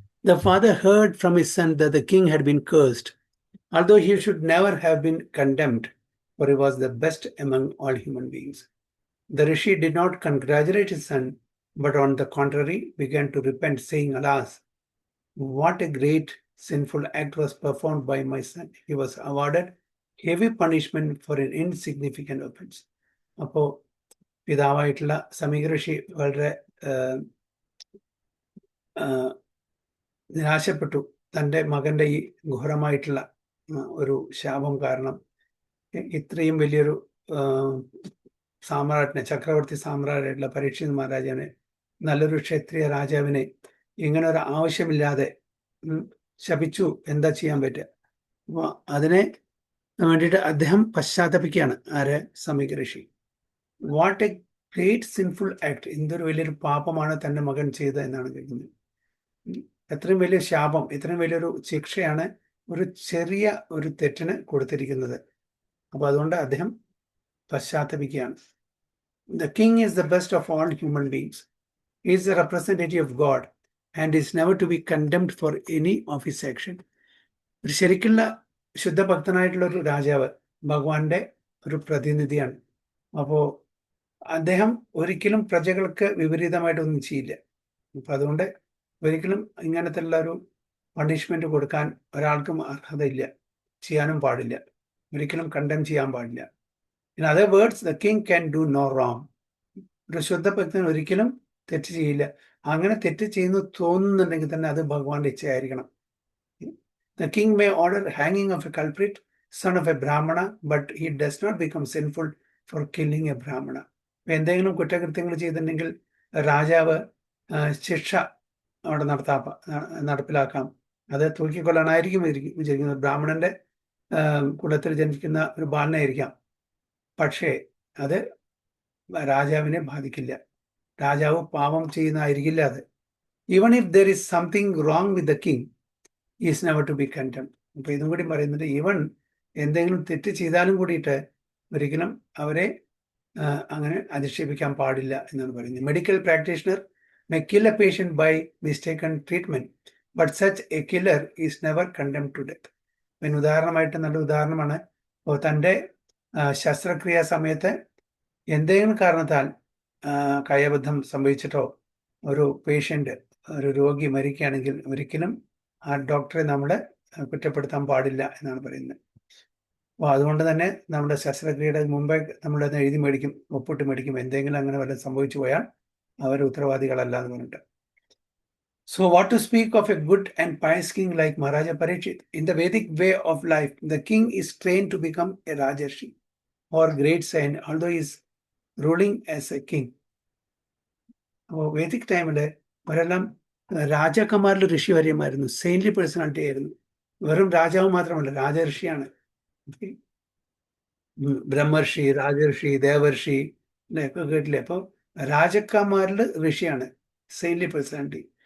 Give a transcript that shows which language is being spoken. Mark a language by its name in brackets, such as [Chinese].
[English] The father heard from his son that the king had been cursed, although he should never have been condemned, for he was the best among all human beings. The rishi did not congratulate his son, but on the contrary began to repent, saying, "Alas, what a great sinful act was performed by my son." He was awarded heavy punishment for an insignificant offense. [Malayalam] അപ്പോൾ പിതാവായിട്ടുള്ള സമീക ഋഷി വളരെ നിരാശപ്പെട്ടു, തൻ്റെ മകൻ്റെ ഈ ഘോരമായിട്ടുള്ള ഒരു ശാപം കാരണം. ഇത്രയും വലിയൊരു സാമ്രാട്ടിനെ, ചക്രവർത്തി സാമ്രാട്ടായിട്ടുള്ള പരീക്ഷിത് മഹാരാജാവിനെ, നല്ലൊരു ക്ഷത്രിയ രാജാവിനെ ഇങ്ങനെ ഒരു ആവശ്യമില്ലാതെ ശപിച്ചു. എന്താ ചെയ്യാൻ പറ്റുക? അപ്പോൾ അതിനെ വേണ്ടിയിട്ട് അദ്ദേഹം പശ്ചാത്തപിക്കുകയാണ്. ആര്? സമീക ഋഷി. [English] What a great sinful act! [Malayalam] എന്തൊരു വലിയൊരു പാപമാണ് തൻ്റെ മകൻ ചെയ്തത് എന്നാണ് കേൾക്കുന്നത്. എത്രയും വലിയ ശാപം, ഇത്രയും വലിയൊരു ശിക്ഷയാണ് ഒരു ചെറിയ ഒരു തെറ്റിന് കൊടുത്തിരിക്കുന്നത്. അപ്പോൾ അതുകൊണ്ട് അദ്ദേഹം പശ്ചാത്തപിക്കുകയാണ്. [English] The king is the best of all human beings. He is the representative of God and is never to be condemned for any of his action. [Malayalam] ഒരു ശരിക്കുള്ള ശുദ്ധഭക്തനായിട്ടുള്ള ഒരു രാജാവ് ഭഗവാന്റെ ഒരു പ്രതിനിധിയാണ്. അപ്പോൾ അദ്ദേഹം ഒരിക്കലും പ്രജകൾക്ക് വിപരീതമായിട്ടൊന്നും ചെയ്യില്ല. അപ്പം അതുകൊണ്ട് ഒരിക്കലും ഇങ്ങനത്തെ ഉള്ള ഒരു പണിഷ്മെന്റ് കൊടുക്കാൻ ഒരാൾക്കും അർഹതയില്ല, ചെയ്യാനും പാടില്ല, ഒരിക്കലും കണ്ടം ചെയ്യാൻ പാടില്ല. [English] In other words, the king can do no wrong. [Malayalam] ഒരു ശുദ്ധഭക്തൻ ഒരിക്കലും തെറ്റ് ചെയ്യില്ല. അങ്ങനെ തെറ്റ് ചെയ്യുന്നു തോന്നുന്നുണ്ടെങ്കിൽ തന്നെ അത് ഭഗവാന്റെ ഇച്ഛയായിരിക്കണം. [English] The king may order hanging of a culprit, son of a Brahmana, but he does not become sinful for killing a Brahmana. [Malayalam] എന്തെങ്കിലും കുറ്റകൃത്യങ്ങൾ ചെയ്തിട്ടുണ്ടെങ്കിൽ രാജാവ് ശിക്ഷ അവിടെ നടപ്പിലാക്കാം. അത് തൂക്കിക്കൊല്ലാനായിരിക്കും വിചാരിക്കുന്നത്. ബ്രാഹ്മണന്റെ കുലത്തിൽ ജനിക്കുന്ന ഒരു ബാലനായിരിക്കാം. പക്ഷേ അത് രാജാവിനെ ബാധിക്കില്ല. രാജാവ് പാപം ചെയ്യുന്നതായിരിക്കില്ല അത്. [English] Even if there is something wrong with the king, is never to be condemned. [Malayalam] അപ്പൊ ഇതും കൂടി പറയുന്നത് ഈവൻ എന്തെങ്കിലും തെറ്റ് ചെയ്താലും കൂടിയിട്ട് ഒരിക്കലും അവരെ അങ്ങനെ അധിക്ഷേപിക്കാൻ പാടില്ല എന്നാണ് പറയുന്നത്. [English] Medical practitioner may kill a patient by mistaken treatment, but such a killer is never condemned to death. [Malayalam] പിന്നെ ഉദാഹരണമായിട്ട് നല്ല ഉദാഹരണമാണ്, തൻ്റെ ശസ്ത്രക്രിയാ സമയത്ത് എന്തെങ്കിലും കാരണത്താൽ കൈയബദ്ധം സംഭവിച്ചിട്ടോ ഒരു പേഷ്യന്റ്, ഒരു രോഗി മരിക്കുകയാണെങ്കിൽ ഒരിക്കലും ആ ഡോക്ടറെ നമ്മൾ കുറ്റപ്പെടുത്താൻ പാടില്ല എന്നാണ് പറയുന്നത്. അപ്പോൾ അതുകൊണ്ട് തന്നെ നമ്മുടെ ശസ്ത്രക്രിയയുടെ മുമ്പേ നമ്മളത് എഴുതി മേടിക്കും, ഒപ്പിട്ട് മേടിക്കും, എന്തെങ്കിലും അങ്ങനെ വല്ലതും സംഭവിച്ചു പോയാൽ അവർ ഉത്തരവാദികളല്ല എന്ന് പറഞ്ഞിട്ട്. [English] So what to speak of a good and pious king like Maharaja Parikshit? In the Vedic way of life, the king is trained to become a Rajarshi or great saint, although he is ruling as a king. [Malayalam] അപ്പോൾ Vedic ടൈമില് അവരെല്ലാം രാജകുമാരിൽ ഋഷിവര്യമായിരുന്നു, [English] saintly personality [Malayalam] ആയിരുന്നു. വെറും രാജാവ് മാത്രമല്ല, രാജർഷിയാണ്. ബ്രഹ്മർഷി, രാജർഷി, ദേവർഷി ഒക്കെ കേട്ടില്ലേ? അപ്പോൾ രാജകുമാരിൽ ഋഷിയാണ്, [English] Saintly personality.